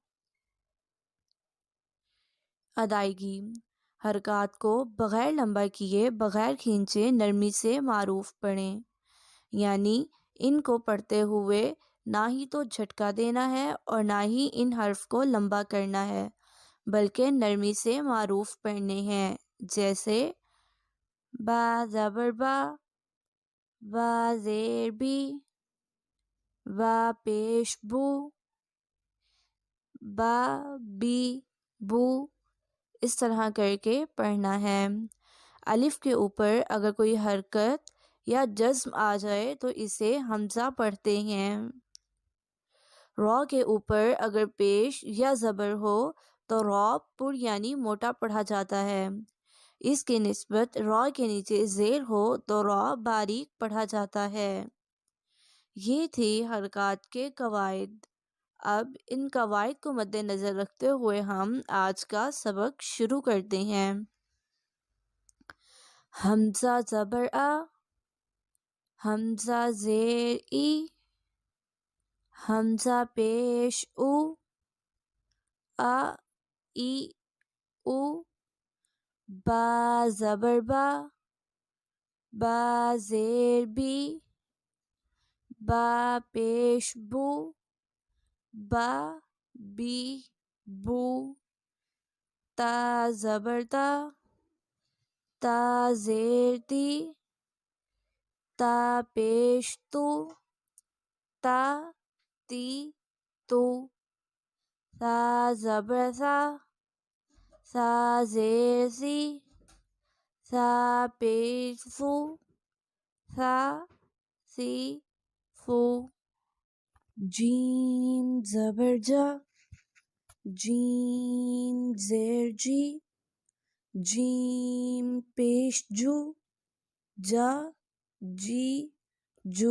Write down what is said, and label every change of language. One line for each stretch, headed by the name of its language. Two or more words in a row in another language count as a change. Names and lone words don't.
Urdu: ادائیگی: حرکات کو بغیر لمبا کیے بغیر کھینچے نرمی سے معروف پڑھیں، یعنی ان کو پڑھتے ہوئے نہ ہی تو جھٹکا دینا ہے اور نہ ہی ان حرف کو لمبا کرنا ہے، بلکہ نرمی سے معروف پڑھنے ہیں، جیسے با زبر با، با زیر بی، با پیش بو، با بی بو، اس طرح کر کے پڑھنا ہے۔ الف کے اوپر اگر کوئی حرکت یا جزم آ جائے تو اسے حمزہ پڑھتے ہیں۔ را کے اوپر اگر پیش یا زبر ہو تو را پر یعنی موٹا پڑھا جاتا ہے، اس کی نسبت را کے نیچے زیر ہو تو را باریک پڑھا جاتا ہے۔ یہ تھی حرکات کے قواعد۔ اب ان قواعد کو مد نظر رکھتے ہوئے ہم آج کا سبق شروع کرتے ہیں۔ حمزہ زبر آ، حمزہ زیر ای، حمزہ پیش او، آ ای او، با زبر با، با زیر بی، با پیش بو، با بی بو، تا زبر تا، تا زیر تی، تا پیش تو، تا تی تو، تا زبر سا، سا زیر سی، سا پیش سو، سا سی فو۔ جیم زبر جا، جیم زیر جی، جیم پیش جو، جا جی جو۔